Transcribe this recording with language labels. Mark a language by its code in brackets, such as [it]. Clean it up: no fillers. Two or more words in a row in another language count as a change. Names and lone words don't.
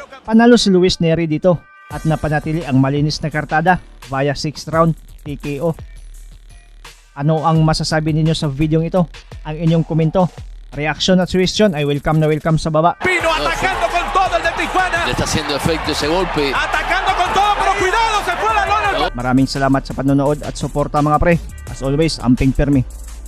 [tl] Panalo si Luis Neri dito at napanatili ang malinis na kartada [en] via 6th round TKO. [tl] Ano ang masasabi ninyo sa video ito? Ang inyong komento, reaction at suggestion ay welcome na welcome sa baba. [es] Pino atacando con todo el de Tijuana. Le está haciendo efecto ese golpe. Atacando con todo, pero cuidado, se fue la lona. [tl] Maraming salamat sa panonood at suporta mga pre. [en] As always, [ceb] amping permi.